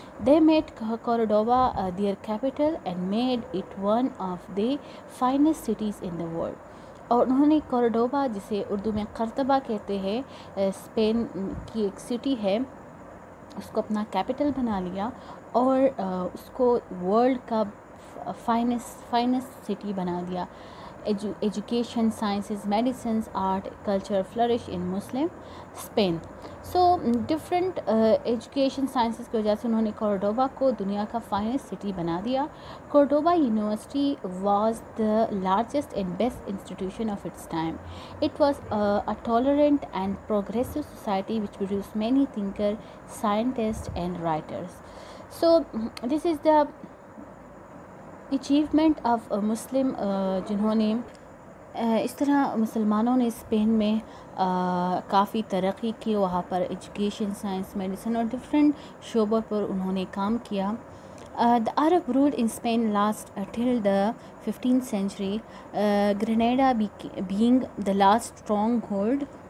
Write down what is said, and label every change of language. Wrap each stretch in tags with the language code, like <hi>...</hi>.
<en>They made Cordoba their capital and made it one of the finest cities in the world.</en> <ur>اور انہوں نے Cordoba, جسے اردو میں قرطبہ کہتے ہیں، اسپین کی ایک سٹی ہے، اس کو اپنا کیپٹل بنا لیا اور اس کو ورلڈ کا فائنسٹ سٹی بنا دیا.</ur> <en>Education, sciences, medicines, art, culture flourish in Muslim Spain.</en> <ur>So different education sciences کی وجہ سے انہوں نے کورڈوبا کو دنیا کا فائنسٹ سٹی بنا دیا.</ur> <en>Cordoba university was the largest and best institution of its time. It was a tolerant and progressive society which produced many thinkers, scientists and writers. So this is the achievement of a Muslim</en> <ur>جنہوں نے اس طرح مسلمانوں نے Spain میں کافی ترقی کی، وہاں پر education, science, medicine اور ڈفرینٹ شعبوں پر انہوں نے کام کیا.</ur> <en>The Arab ruled in Spain last till the 15th century, Granada being the last stronghold.</en>